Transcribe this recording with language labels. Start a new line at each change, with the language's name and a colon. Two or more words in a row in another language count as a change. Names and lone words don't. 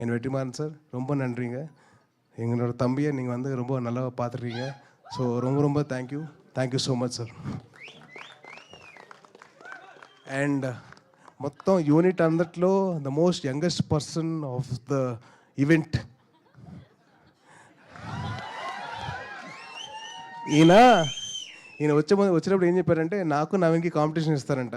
Tamil: என் வெற்றிமாறன் சார் ரொம்ப நன்றிங்க. எங்களோட தம்பியை நீங்கள் வந்து ரொம்ப நல்லா பார்த்துருக்கீங்க. ஸோ ரொம்ப ரொம்ப
English: thank you so much
Tamil: సార్.
Telugu: అండ్ మొత్తం యూనిట్ అందట్లో
English: the most youngest person of the event
Telugu: ఈయన వచ్చినప్పుడు ఏం చెప్పారంటే నాకు నవీన్కి కాంపిటీషన్ ఇస్తారంట.